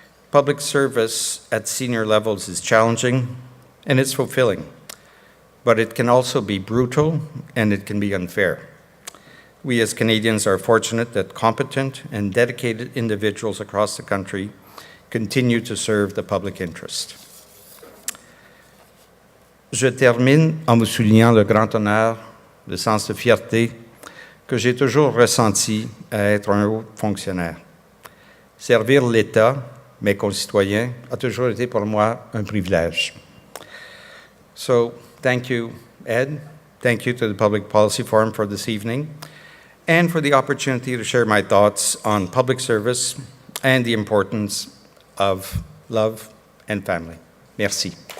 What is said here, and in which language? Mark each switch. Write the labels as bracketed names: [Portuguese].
[English] Public service at senior levels is challenging and it's fulfilling, but it can also be brutal and it can be unfair. We as Canadians are fortunate that competent and dedicated individuals across the country continue to serve the public interest. [French] Je termine en vous soulignant le grand honneur, le sens de fierté que j'ai toujours ressenti à être un haut fonctionnaire. Servir l'État, mes concitoyens, a toujours été pour moi un privilège. [English] So, thank you, Ed. Thank you to the Public Policy Forum for this evening and for the opportunity to share my thoughts on public service and the importance of love and family. [French] Merci.